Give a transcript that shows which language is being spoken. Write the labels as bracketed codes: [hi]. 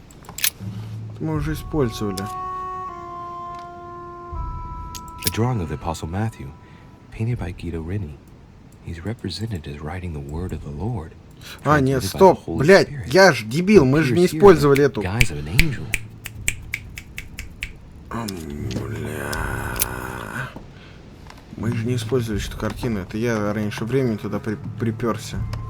[ru] Это мы уже использовали. [en] A drawing of the Apostle Matthew, painted by Guido Reni. He's represented as writing the word of the Lord. [ru] А, нет, стоп, блядь, я ж дебил, мы же не использовали эту. Бля. Мы же не использовали эту картину. Это я раньше времени туда приперся.